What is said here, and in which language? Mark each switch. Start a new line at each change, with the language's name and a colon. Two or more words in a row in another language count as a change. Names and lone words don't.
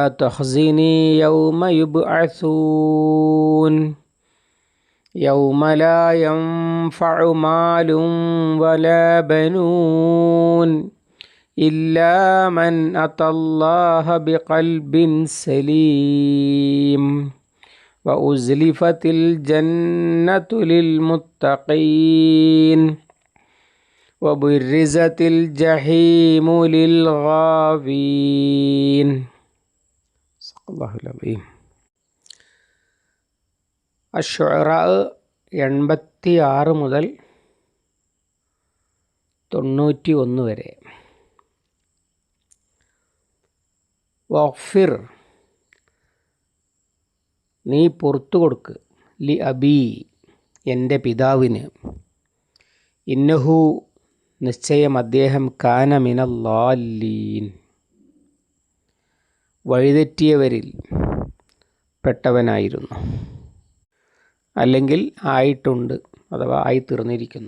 Arabic: تخزني يوم يبعثون يوم لا ينفع مال ولا بنون إلا من أتى الله بقلب سليم وأزلفت الجنة للمتقين وبرزت الجحيم للغاوين. صدق الله العظيم.
Malayalam: അശ്ശുഅറാ 86 മുതൽ 91 വരെ. വഗ്ഫിർ, നീ പുറത്തു കൊടുക്ക്,
Arabic: لأبي,
Malayalam: എൻ്റെ പിതാവിന്, ഇന്നഹു, നിശ്ചയം അദ്ദേഹം,
Arabic: كان من الضالين,
Malayalam: വഴിതെറ്റിയവരിൽ പെട്ടവനായിരുന്നു, അല്ലെങ്കിൽ ആയിട്ടുണ്ട്, അഥവാ ആയിത്തീർന്നിരിക്കുന്നു.